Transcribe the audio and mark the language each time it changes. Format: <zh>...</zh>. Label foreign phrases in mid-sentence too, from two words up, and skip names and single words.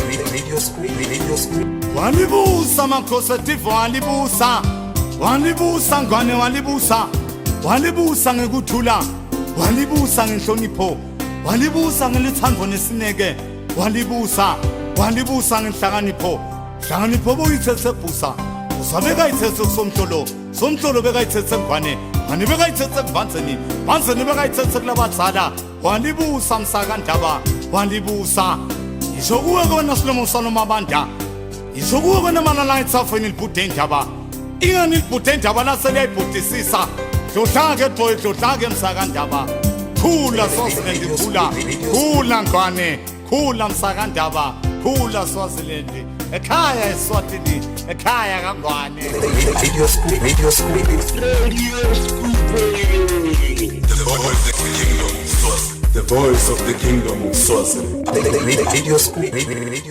<ss>Walibusa makhosetive walibusa. Walibusa ngwane walibusa. Walibusa ngekuthula. Walibusa ngenhlonipho. Walibusa ngelithando nesineke. Walibusa. Walibusa ngenhlakanipho. Hlakanipho boyithethe busa. Usabeka ithethe somhlolo. Somhlolo beka ithethe ngwane. Ngwane beka ithethe kubanzeni. Banzeni beka ithethe kulabadzala. Walibusa msakandaba. Walibusa. Isokuwe kona Slomo Saloma Banda. Isokuwe kona manala itsafweni libhude indaba. Ingani libhude indaba laseliyayibhudisisa. Dlodlake boy dlodlake msakandaba. Khula Swaziland khula. Khula ngwane. Khula msakandaba. Khula Swaziland. Ekhaya eSwatini. Ekhaya kangwane. Radio Scoop.</ss> <en>The voice of the kingdom of Swaziland.</en> <ss>Radio Scoop.</ss>